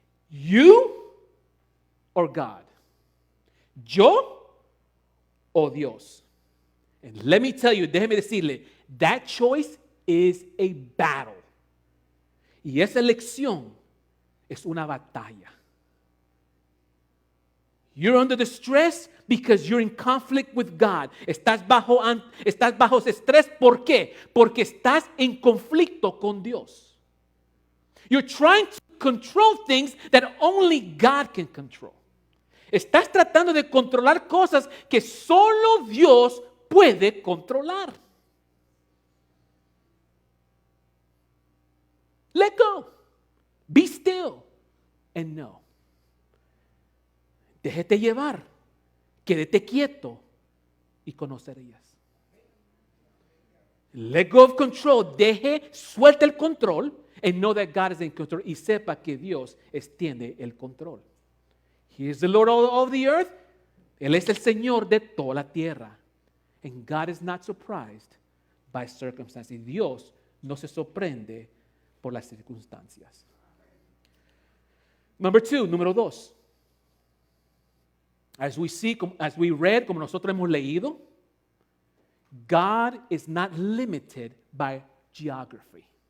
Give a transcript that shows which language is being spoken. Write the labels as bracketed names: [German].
[English] You or God? [Spanish] Yo o Dios? [English] And let me tell you, [Spanish] déjeme decirle, [English] that choice is a battle. [Spanish] Y esa elección es una batalla. [English] You're under the stress because you're in conflict with God. [Spanish] Estás bajo estrés. ¿Por qué? Porque estás en conflicto con Dios. [English] You're trying to control things that only God can control. [Spanish] Estás tratando de controlar cosas que solo Dios puede controlar. [English] Let go. Be still and know. [Spanish] Déjete llevar, quédate quieto y conocerías. [English] Let go of control, [Spanish] suelta el control [English] and know that God is in control [Spanish] y sepa que Dios tiene el control. [English] He is the Lord of the earth. [Spanish] Él es el Señor de toda la tierra. [English] And God is not surprised by circumstances. [Spanish] Dios no se sorprende por las circunstancias. Número 2. [English] As we read, [Spanish] como nosotros hemos leído, [English] God is not limited by geography.